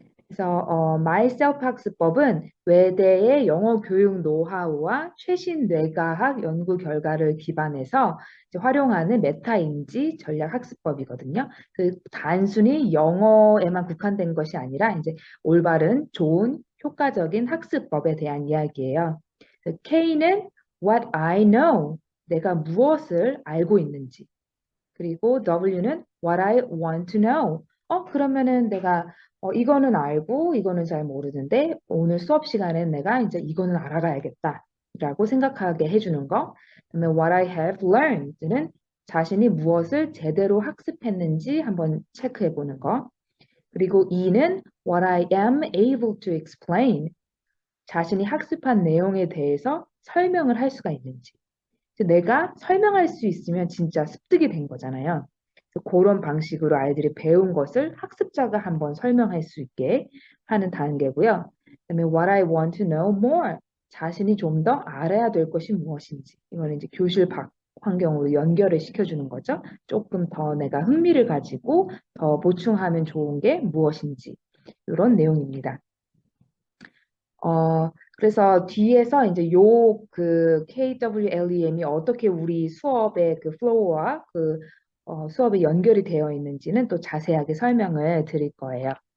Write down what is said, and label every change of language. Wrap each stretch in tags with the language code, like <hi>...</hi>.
<ko>그래서 myself 학습법은 외대의 영어 교육 노하우와 최신 뇌과학 연구 결과를 기반해서 이제 활용하는 메타인지 전략 학습법이거든요. 그 단순히 영어에만 국한된 것이 아니라 이제 올바른, 좋은, 효과적인 학습법에 대한 이야기예요. 그 K는</ko> <en>what I know,</en> <ko>내가 무엇을 알고 있는지. 그리고 W는</ko> <en>what I want to know.</en> <ko>그러면은 내가 이거는 알고 이거는 잘 모르는데 오늘 수업 시간엔 내가 이제 이거는 알아가야겠다라고 생각하게 해주는 거. 그다음에</ko> <en>what I have learned</en> <ko>는 자신이 무엇을 제대로 학습했는지 한번 체크해 보는 거. 그리고 E는</ko> <en>what I am able to explain.</en> <ko>자신이 학습한 내용에 대해서 설명을 할 수가 있는지. 내가 설명할 수 있으면 진짜 습득이 된 거잖아요. 그래서 그런 방식으로 아이들이 배운 것을 학습자가 한번 설명할 수 있게 하는 단계고요. 그다음에</ko> <en>what I want to know more.</en> <ko>자신이 좀 더 알아야 될 것이 무엇인지. 이거는 이제 교실 밖 환경으로 연결을 시켜주는 거죠. 조금 더 내가 흥미를 가지고 더 보충하면 좋은 게 무엇인지. 이런 내용입니다. 그래서 뒤에서 이제 요 그 KWLEM이 어떻게 우리 수업의 그 플로우와 그 수업에 연결이 되어 있는지는 또 자세하게 설명을 드릴 거예요.</ko>